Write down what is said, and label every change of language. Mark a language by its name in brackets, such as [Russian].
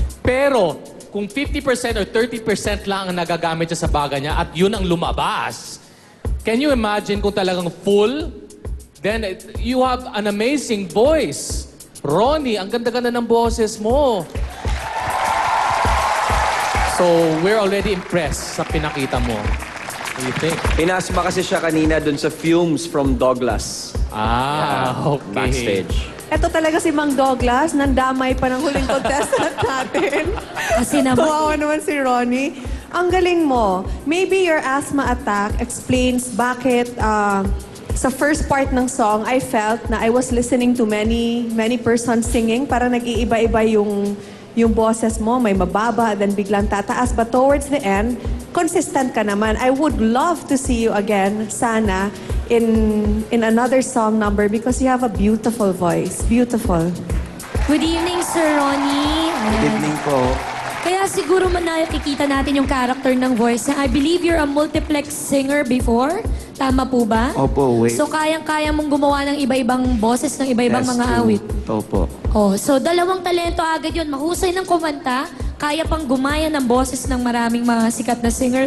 [Filipino] Pero, kung 50% or 30% lang ang nagagamit siya sa baga niya at yun ang lumabas, [English] can you imagine [Filipino] kung talagang full? [English] Then, you have an amazing voice. [Filipino] Ronnie, ang ganda-ganda ng boses mo. [English] So, we're already impressed [Filipino] sa pinakita mo. [English] What do you think? [Filipino] Inasma kasi siya kanina dun sa [English] fumes from Douglas. Okay. Backstage. [Filipino] Ito talaga si Mang Douglas, nandamay pa ng huling contestant natin. Kasi naman... Tuwawa naman si Ronnie. Ang galing mo. [English] Maybe your asthma attack explains bakit sa first part ng song, I felt na I was listening to many persons singing. [Filipino] Parang nag-iiba-iba yung boses mo. May mababa, then biglang tataas. [English] But towards the end, consistent [Filipino] ka naman. [English] I would love to see you again, sana, in another song number because you have a beautiful voice. Beautiful. Good evening, Sir Ronnie. Good evening po. [Filipino] Kaya siguro nakikita natin yung character ng voice niya. [English] I believe you're a multiplex singer before. [Filipino] Tama po ba? Opo, wait. So kayang-kaya mong gumawa ng iba-ibang boses, ng iba-ibang mga awit. Opo. Oh, so dalawang talento agad yun. Mahusay ng kumanta, kaya pang gumaya ng boses ng maraming mga sikat na singer.